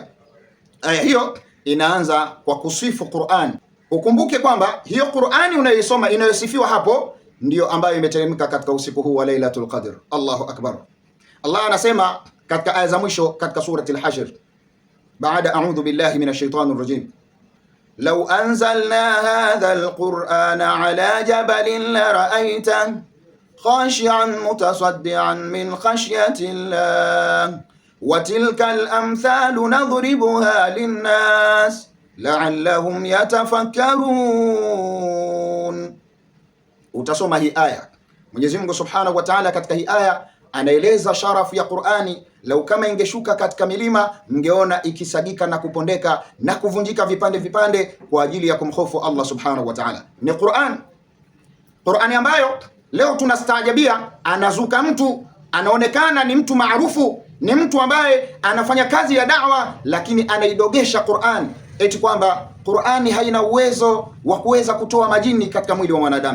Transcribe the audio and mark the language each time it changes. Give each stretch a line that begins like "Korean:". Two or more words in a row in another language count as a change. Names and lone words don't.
Swahili: Aya hiyo inaanza kwa kusifu Qur'an. Ukumbuke kwamba hiyo Qur'ani unayoisoma inayosifiwa hapo ndiyo ambayo imeteremka katika usiku huu wa Lailatul Qadr.
Arabic: الله أكبر!
Swahili: Allah anasema katika aya za mwisho katika surati al-Hashr baada
Arabic: أعوذ بالله من الشيطان الرجيم لو أنزلنا هذا القرآن على جبل لرأيته خاشعا متصدعا من خشية الله وتلك الأمثال نضربها للناس لعلهم يتفكرون.
Swahili: Utasoma hii aya. Mwenyezi Mungu
Arabic: سبحانه وتعالى
Swahili: katika hii aya anaeleza sharafu ya Qur'ani. Lau kama ingeshuka katika milima, mngeona ikisagika na kupondeka na kuvunjika vipande vipande kwa ajili ya kumhofu Allah
Arabic: سبحانه وتعالى.
Swahili: Ni Qur'ani ambayo leo tunastaajabia, anazuka mtu anaonekana ni mtu maarufu, ni mtu ambaye anafanya kazi ya da'wa, lakini anaidogesha Qur'an eti kwamba Qur'ani haina uwezo wa kuweza kutoa majini katika mwili wa mwanadamu.